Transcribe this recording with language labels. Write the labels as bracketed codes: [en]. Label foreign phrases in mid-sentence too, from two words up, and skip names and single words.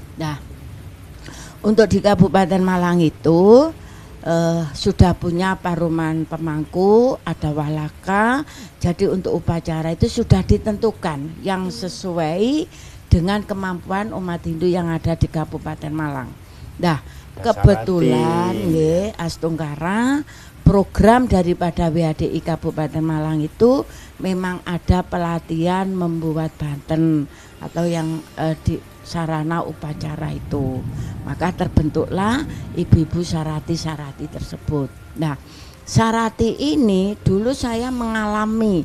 [id] Nah, untuk di Kabupaten Malang itu sudah punya paruman pemangku, ada walaka. Jadi untuk upacara itu sudah ditentukan yang sesuai dengan kemampuan umat Hindu yang ada di Kabupaten Malang. Nah, kebetulan nggih Astungkara program daripada WHDI Kabupaten Malang itu memang ada pelatihan membuat banten atau yang di sarana upacara itu. Maka terbentuklah ibu-ibu sarati-sarati tersebut. Nah, sarati ini dulu saya mengalami.